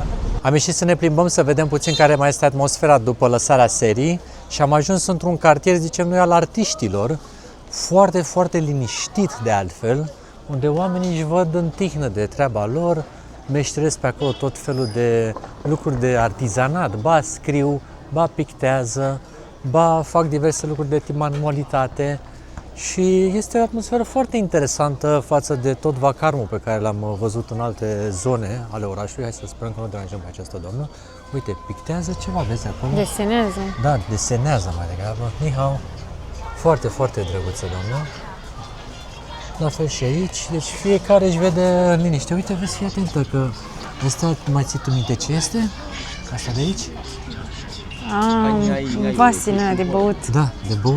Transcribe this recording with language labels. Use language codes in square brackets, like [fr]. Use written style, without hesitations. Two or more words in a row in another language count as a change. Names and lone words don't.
[ro] Am ieșit să ne plimbăm, să vedem puțin care mai este atmosfera după lăsarea serii și am ajuns într-un cartier, zicem noi, al artiștilor, foarte, foarte liniștit de altfel, unde oamenii își văd în tihnă de treaba lor, meșteresc pe acolo tot felul de lucruri de artizanat, ba scriu, ba pictează, ba fac diverse lucruri de manualitate. Și este o atmosferă foarte interesantă față de tot vacarmul pe care l-am văzut în alte zone ale orașului. Hai să sperăm că nu deranjăm pe această doamnă. Uite, pictează ceva, vezi acolo? Desenează. Da, desenează mai degrabă. [zh] Ni-hao. [ro] Foarte, foarte drăguță, doamnă. La fel și aici, deci fiecare își vede în liniște. Uite, vezi, fii atentă că asta, mai ții tu minte ce este? Asta de aici? Un vas de băut. Da, de băut.